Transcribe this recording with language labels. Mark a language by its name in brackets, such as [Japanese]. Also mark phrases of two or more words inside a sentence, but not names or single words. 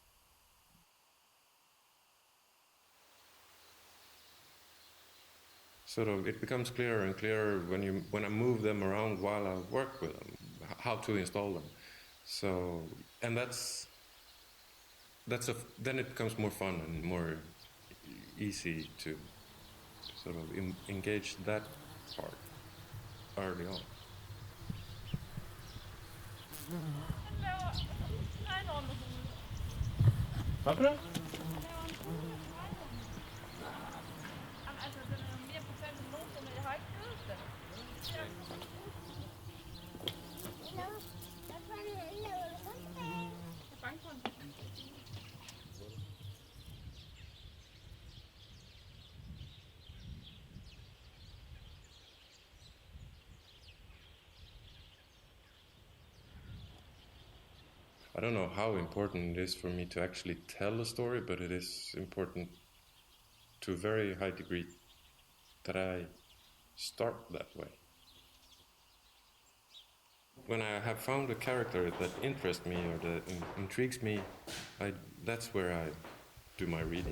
[English] Sort of, it becomes clearer and clearer when I move them around while I work with them, how to install them. So, and then it becomes more fun and more easy to sort of engage that part early on. [Swedish] Varför det? [Danish] Altså, den er mere potent end nogensinde, jeg har ikke givet den. Jeg er bange for den. [English] I don't know how important it is for me to actually tell a story, but it is important to a very high degree that I start that way. When I have found a character that interests me or that intrigues me, that's where I do my reading.